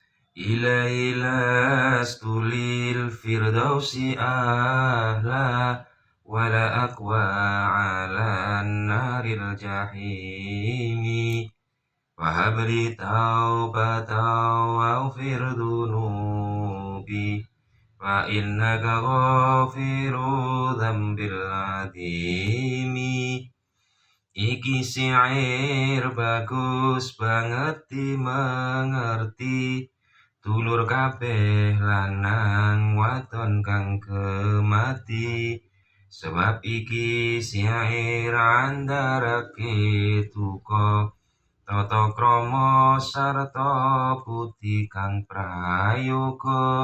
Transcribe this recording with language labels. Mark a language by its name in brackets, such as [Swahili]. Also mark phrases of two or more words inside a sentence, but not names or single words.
[Arabic] إلهي لست للفردوس أهلا ولا أقوى على النار الجحيم وهب لي توبة واغفر ذنوبي فإنك غافر ذنب العظيم. [Javanese] Iki syair bagus banget dimengerti dulur kabeh lanang wadon kang kemati, sebab iki syair andharake duka tata krama sarta budi kang prayoga.